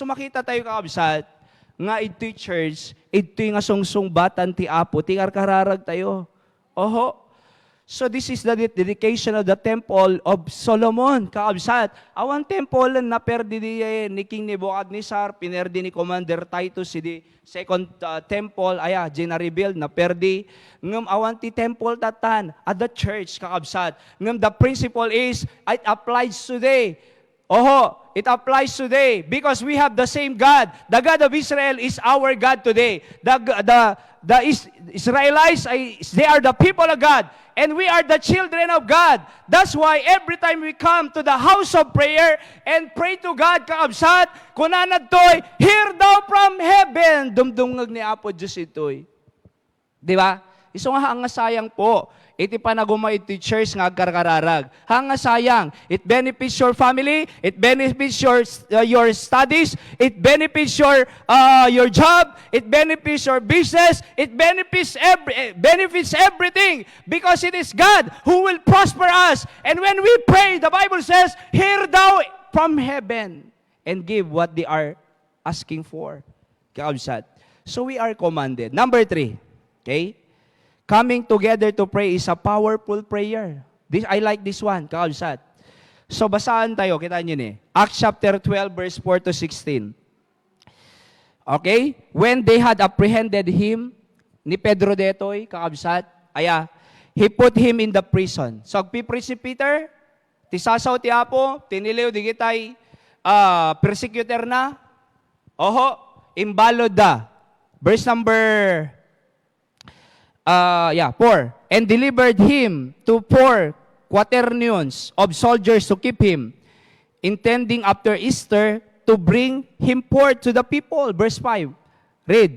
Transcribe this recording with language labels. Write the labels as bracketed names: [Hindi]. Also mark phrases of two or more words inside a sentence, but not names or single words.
[Iloko] So makita tayo kakabsat, nga ito'y church, ito'y nga sungsung-batan ti Apo, ti karkararag tayo. Oho. [English] So this is the dedication of the temple of Solomon, kakabsat. [Iloko] Awan temple na perdi ni King Nebuchadnezzar, pinerdi ni Commander Titus, si [English] second temple, [Iloko] gina-rebuild na perdi. Ngam awan ti temple tatan, [English] at the church, kakabsat. Ngam the principle is, it applies today. Oho, it applies today because we have the same God. The God of Israel is our God today. The Israelites, they are the people of God. And we are the children of God. That's why every time we come to the house of prayer and pray to God, [Iloko] kaabsat, kunanad to'y, [English] hear thou from heaven, [Iloko] dumdungag ni Apo Diyos ito'y. Di ba? Iso nga hanga sayang po, iti panagumay iti church nga agkarkararag. Hanga sayang, [English] it benefits your family, it benefits your studies, it benefits your job, it benefits your business, it benefits everything because it is God who will prosper us. And when we pray, the Bible says, hear thou from heaven and give what they are asking for. Kakabsat. So we are commanded. Number 3, okay? coming together to pray is a powerful prayer. I like this one, kakabsat. [Iloko] So basahan tayo, kita nyo ni. [English] Acts chapter 12, verse 4 to 16. Okay? When they had apprehended him, [Iloko] ni Pedro detoy, kakabsat, [English] he put him in the prison. So, [Iloko] agpipris si Peter, tisasaw ti Apo, tiniliw di kitay persecutor na, imbalod da. [English] Verse number 4. And delivered him to 4 quaternions of soldiers to keep him, intending after Easter to bring him forth to the people. Verse 5. Read.